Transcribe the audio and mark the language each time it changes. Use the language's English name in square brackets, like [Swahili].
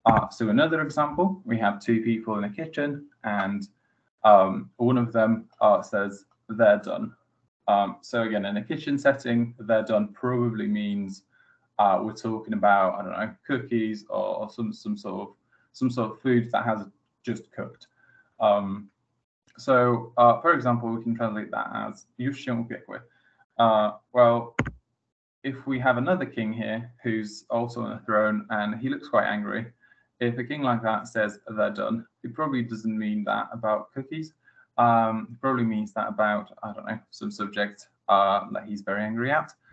[English] So another example, we have two people in a kitchen, and one of them says "they're done." So again, in a kitchen setting, "they're done" probably means we're talking about, I don't know, cookies or some sort of food that has just cooked. For example, we can translate that as [Polish] "już się upiekły." [English] Well, if we have another king here who's also on a throne and he looks quite angry, if a king like that says "they're done," it probably doesn't mean that about cookies. It probably means that about, I don't know, some subject that he's very angry at.